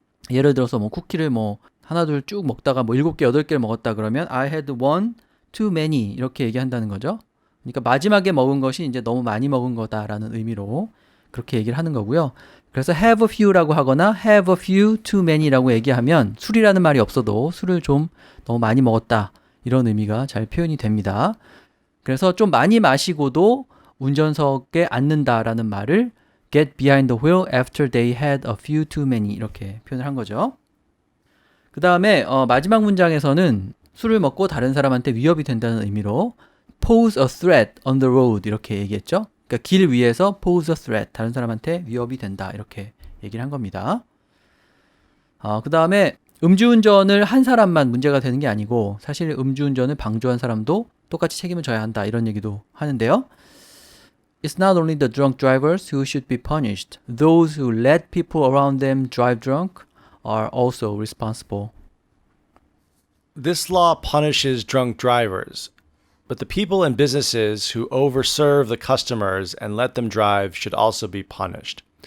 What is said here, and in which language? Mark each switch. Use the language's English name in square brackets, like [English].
[Korean] 예를 들어서 뭐 쿠키를 뭐 하나 둘 쭉 먹다가 뭐 7개 8개를 먹었다 그러면 [English] I had one too many [Korean] 이렇게 얘기한다는 거죠. 그러니까 마지막에 먹은 것이 이제 너무 많이 먹은 거다라는 의미로 그렇게 얘기를 하는 거고요. 그래서 [English] have a few [Korean] 라고 하거나 [English] have a few too many [Korean] 라고 얘기하면 술이라는 말이 없어도 술을 좀 너무 많이 먹었다 이런 의미가 잘 표현이 됩니다. 그래서 좀 많이 마시고도 운전석에 앉는다라는 말을 [English] get behind the wheel after they had a few too many [Korean] 이렇게 표현을 한 거죠. 그 다음에 마지막 문장에서는 술을 먹고 다른 사람한테 위협이 된다는 의미로 [English] pose a threat on the road [Korean] 이렇게 얘기했죠. 그러니까 길 위에서 [English] pose a threat, [Korean] 다른 사람한테 위협이 된다 이렇게 얘기를 한 겁니다. 그 다음에 음주운전을 한 사람만 문제가 되는 게 아니고 사실 음주운전을 방조한 사람도 똑같이 책임을 져야 한다 이런 얘기도 하는데요. [English] It's not only the drunk drivers who should be punished. Those who let people around them drive drunk are also responsible. This law punishes drunk drivers, but the people and businesses who overserve the customers and let them drive should also be punished.